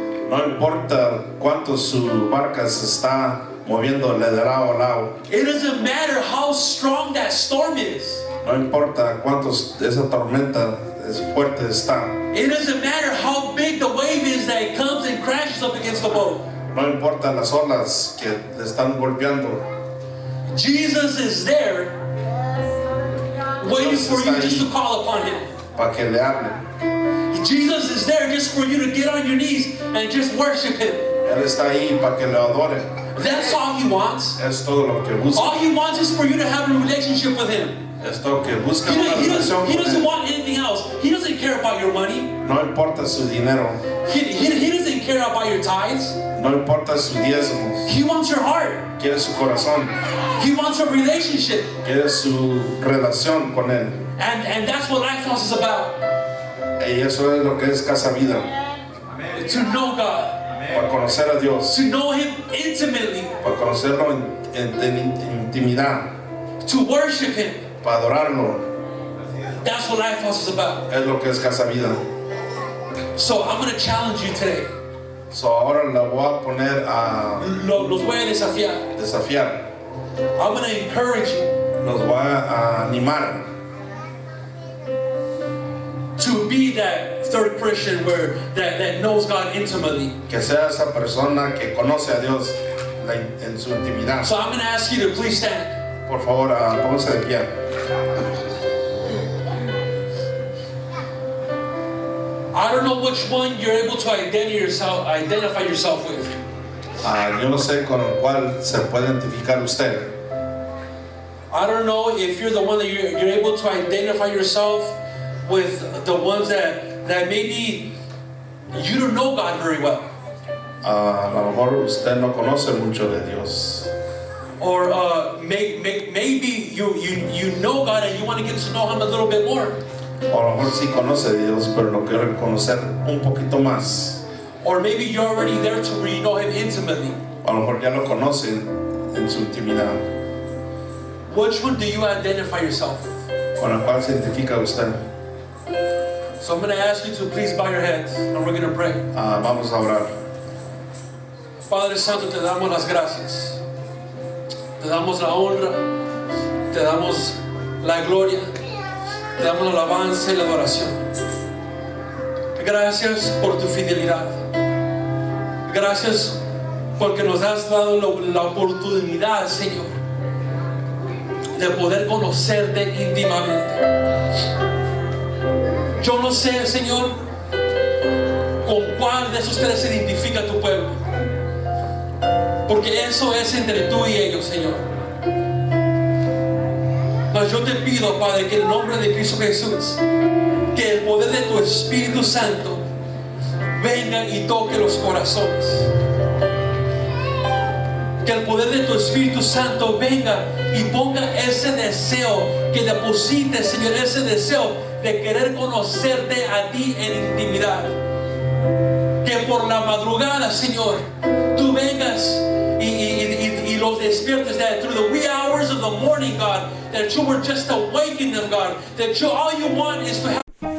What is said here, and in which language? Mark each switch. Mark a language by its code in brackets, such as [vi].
[es] No importa cuánto su barca se está moviendo de lado a lado. [en] It doesn't matter how strong that storm is. [es] No importa cuánto esa tormenta es fuerte está. [en] It doesn't matter how big the wave is that it comes and crashes up against the boat. [es] No importa las olas que le están golpeando. [en] Jesus is there waiting for you just to call upon Him. [es] Para que le hablen. [en] Jesus is there just for you to get on your knees and just worship Him. [es] Él está ahí para que le adore. [en] That's all He wants. [es] Es todo lo que busca. [en] All He wants is for you to have a relationship with Him. [es] Es todo que busca [en] He [es] una relación [en] doesn't [es] con Él. [en] want anything else. He doesn't care about your money. [es] No importa su dinero. [en] He doesn't care about your tithes. [es] No importa sus diezmos. [en] He wants your heart. [es] Quiere su corazón. [en] He wants a relationship. [es] Quiere su relación con Él. [en] And that's what Lifehouse is about. [es] Y eso es lo que es Casa Vida. [en] To know God. [es] Para conocer a Dios. [en] To know Him intimately. [es] Para conocerlo en intimidad. [en] To worship Him. [es] Para adorarlo. [en] That's what Lifehouse is about. [es] Es lo que es Casa Vida. [en] So I'm going to challenge you today. [es] So ahora la voy a poner a Los voy a desafiar. desafiar. [en] I'm going to encourage you [es] Los voy a animar. [en] to be that third Christian that knows God intimately. [es] Que sea esa persona que conoce a Dios en su intimidad. [en] So I'm going to ask you to please stand. [es] Por favor, pónganse de pie. [en] I don't know which one you're able to identify yourself with. [es] Yo no sé con el cual se puede identificar usted. [en] I don't know if you're the one that you're able to identify yourself with the ones that maybe you don't know God very well. [es] A lo mejor usted no conoce mucho de Dios. [en] Or maybe you know God and you want to get to know Him a little bit more. [es] O a lo mejor sí conoce de Dios, pero lo quiere conocer un poquito más. [en] Or maybe you're already there to where you know Him intimately. [es] A lo mejor ya lo conocen en su intimidad. [en] Which one do you identify yourself with? [es] Con la cual se identifica usted. [en] So I'm going to ask you to please bow your heads and we're going to pray. [es] Vamos a orar. Padre Santo, te damos las gracias. Te damos la honra. Te damos la gloria. Te damos la alabanza y la adoración. Gracias por tu fidelidad. Gracias porque nos has dado la oportunidad, Señor, de poder conocerte íntimamente. Yo no sé, Señor, con cuál de esos tres se identifica tu pueblo, porque eso es entre tú y ellos, Señor. Mas yo te pido, Padre, que en el nombre de Cristo Jesús, que el poder de tu Espíritu Santo venga y toque los corazones. Que el poder de tu Espíritu Santo venga y ponga ese deseo, que deposite, Señor, ese deseo de querer conocerte a ti en intimidad. Que por la madrugada, Señor, tú vengas y los despiertes, [en] that through the wee hours of the morning, God, that you were just awakening them, God, that all you want is to have